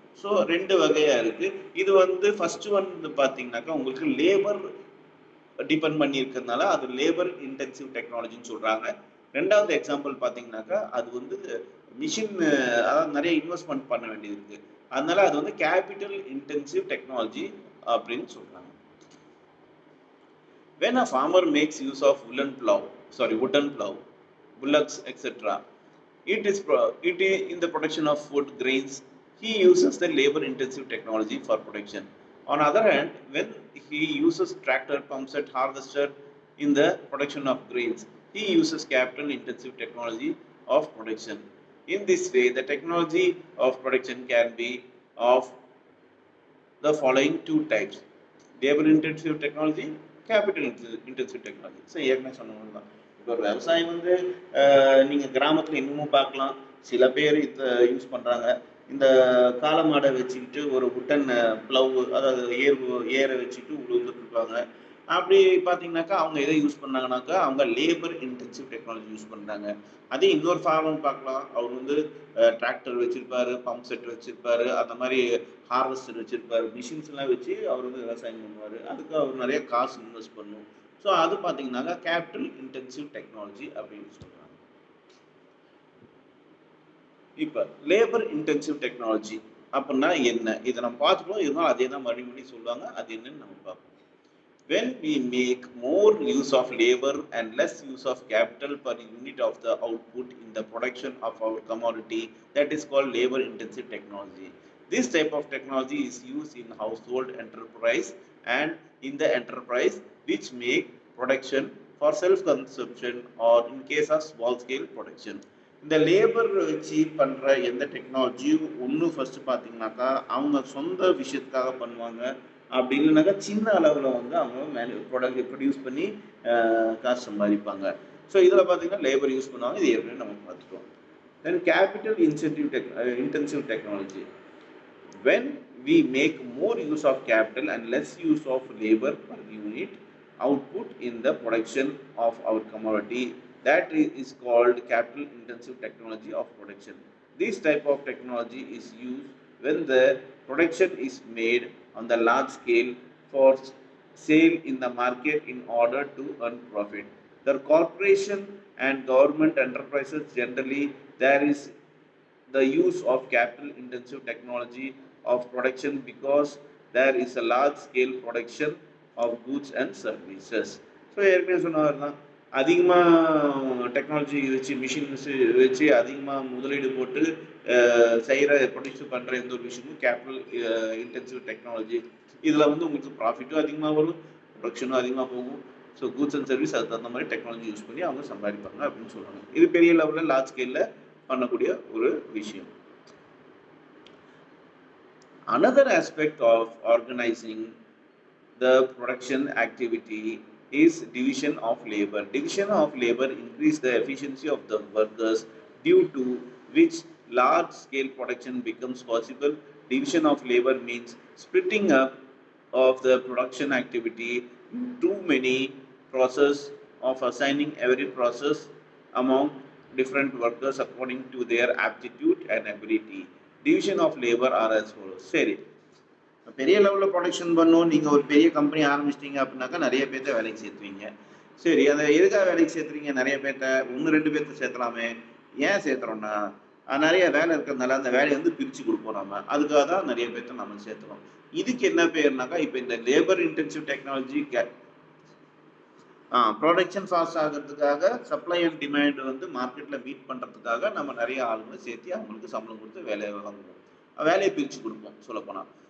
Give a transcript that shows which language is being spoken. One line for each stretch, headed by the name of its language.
Tamil: So ரெண்டு வகையாக இருக்குது. இது வந்து ஃபஸ்ட்டு வந்து பார்த்தீங்கன்னாக்கா உங்களுக்கு லேபர் டிபெண்ட் பண்ணி இருக்கிறதுனால அது லேபர் இன்டென்சிவ் டெக்னாலஜின்னு சொல்கிறாங்க. ரெண்டாவது எக்ஸாம்பிள் பார்த்தீங்கன்னாக்கா அது வந்து மிஷின், அதாவது நிறைய இன்வெஸ்ட்மெண்ட் பண்ண வேண்டியது இருக்குது, அதனால அது வந்து கேபிட்டல் இன்டென்சிவ் டெக்னாலஜி அப்படின்னு சொல்கிறாங்க.
English: When a farmer makes use of wooden plow, bullocks, etc., it is in the production of food, grains, he uses the labor-intensive technology for production. On other hand, when he uses tractor, pump set, harvester in the production of grains, he uses capital-intensive technology of production. In this way, the technology of production can be of the following two types: labor intensive technology, capital intensive technology.
Tamil: So ஏற்கனவே சொன்னது தான். இப்போ ஒரு விவசாயம் வந்து நீங்கள் கிராமத்தில் இன்னமும் பார்க்கலாம், சில பேர் இதை யூஸ் பண்ணுறாங்க. இந்த காளை மாடை வச்சுக்கிட்டு ஒரு உட்டன் ப்ளவு, அதாவது ஏரை வச்சுக்கிட்டு உழுந்துட்டு இருப்பாங்க. அப்படி பார்த்தீங்கன்னாக்கா அவங்க எதை யூஸ் பண்ணாங்கனாக்கா அவங்க லேபர் இன்டென்சிவ் டெக்னாலஜி யூஸ் பண்ணுறாங்க. அதே இன்னொரு ஃபார்மர் பார்க்கலாம், அவர் வந்து டிராக்டர் வச்சிருப்பாரு, பம்ப் செட் வச்சிருப்பாரு, அந்த மாதிரி ஹார்வெஸ்டர் வச்சிருப்பாரு, மிஷின்ஸ்லாம் வச்சு அவர் வந்து விவசாயம் பண்ணுவார். அதுக்கு அவர் நிறைய காசு இன்வெஸ்ட் பண்ணும். ஸோ அது பார்த்தீங்கன்னாக்கா கேபிட்டல் இன்டென்சிவ் டெக்னாலஜி அப்படின்னு சொல்கிறாங்க. இப்போ லேபர் இன்டென்சிவ் டெக்னாலஜி அப்படின்னா என்ன, இதை நம்ம பார்த்துட்டோம். இருந்தாலும் அதே தான் மறுபடியும் சொல்லுவாங்க, அது என்னன்னு நம்ம பார்ப்போம்.
English: When we make more use of labor and less use of capital per unit of the output in the production of our commodity, that is called labor intensive technology. This type of technology is used in household enterprise and in the enterprise which make production for self consumption or in case of small scale production.
Tamil: இந்த labour வச்சு பண்ணுற எந்த டெக்னாலஜியும் ஒன்று first பார்த்தீங்கன்னாக்கா அவங்க சொந்த விஷயத்துக்காக பண்ணுவாங்க. அப்படி இல்லைனாக்கா சின்ன அளவில் வந்து அவங்க ப்ரொடியூஸ் பண்ணி காசு சம்பாதிப்பாங்க. ஸோ இதில் பார்த்தீங்கன்னா லேபர் யூஸ் பண்ணுவாங்க. இது ஏற்கனவே நம்ம பார்த்துட்டோம். தென் capital intensive technology.
English: When we make more use of capital and less use of labor per unit output in the production of our commodity, that is called capital intensive technology of production. This type of technology is used when the production is made on the large scale for sale in the market in order to earn profit. The corporation and government enterprises generally, there is the use of capital intensive technology of production because there is a large scale production of goods and services.
Tamil: So ஏற்கனவே சொன்னவர் தான், அதிகமாக technology வச்சு machines வச்சு அதிகமாக முதலீடு போட்டு செய்கிற ப்ரொடியூஸ் பண்ணுற எந்த ஒரு விஷயமும் கேபிட்டல் இன்டென்சிவ் டெக்னாலஜி. இதில் வந்து உங்களுக்கு ப்ராஃபிட்டும் அதிகமாக வரும், ப்ரொடக்ஷனும் அதிகமாக போகும். ஸோ கூட்ஸ் அண்ட் சர்வீஸ் அதுக்கு தகுந்த மாதிரி டெக்னாலஜி யூஸ் பண்ணி அவங்க சம்பாதிப்பாங்க அப்படின்னு சொல்லுவாங்க. இது பெரிய லெவலில் லார்ஜ் ஸ்கேலில் பண்ணக்கூடிய ஒரு விஷயம்.
English: Another aspect of organizing the production activity is division of labor. Division of labor increase the efficiency of the workers, due to which large scale production becomes possible. Division of labor means splitting up of the production activity in too many process of assigning every process among different workers according to their aptitude and ability. Division of labor are as follows.
Tamil: சரி, பெரிய லெவலில் production பண்ணும், நீங்கள் ஒரு பெரிய company ஆரம்பிச்சிட்டிங்க அப்படின்னாக்கா நிறைய பேர்த்த வேலைக்கு சேர்த்துவீங்க. சரி, அதை எதுக்காக வேலைக்கு சேர்த்துறீங்க? நிறைய பேர்த்த, 1-2 பேர்த்த சேர்த்தலாமே. ஏன் சேர்த்துறோம்னா நிறைய வேலை இருக்கிறதுனால அந்த வேலையை வந்து பிரித்து கொடுப்போம் நம்ம. அதுக்காக தான் நிறைய பேர்த்த நம்ம சேர்த்துறோம். இதுக்கு என்ன பேர்னாக்கா, இப்போ இந்த labour intensive technology production fast ஆகிறதுக்காக, சப்ளை அண்ட் டிமாண்ட் வந்து மார்க்கெட்டில் மீட் பண்ணுறதுக்காக நம்ம நிறைய ஆளுங்களை சேர்த்து அவங்களுக்கு சம்பளம் கொடுத்து வேலையை வாங்குவோம், வேலையை பிரித்து கொடுப்போம் சொல்லப்போனால்.